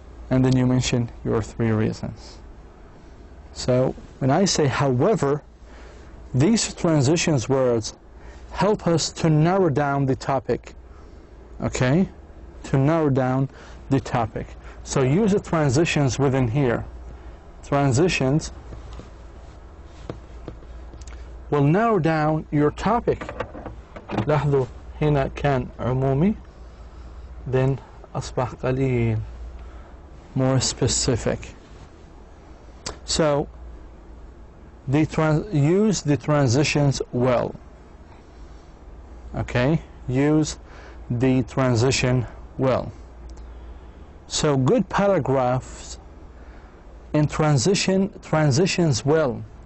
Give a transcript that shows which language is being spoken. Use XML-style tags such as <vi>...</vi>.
<en>And then you mention your 3 reasons. So when I say however, these transitions words help us to narrow down the topic. Okay? To narrow down the topic. So use the transitions within here. Transitions will narrow down your topic.</en> <ar>لاحظوا هنا كان عمومي,</ar> <en>then</en> <ar>أصبح قليل,</ar> <en>more specific. So use the transitions well. Okay, use the transition well. So good paragraphs in transitions well.</en>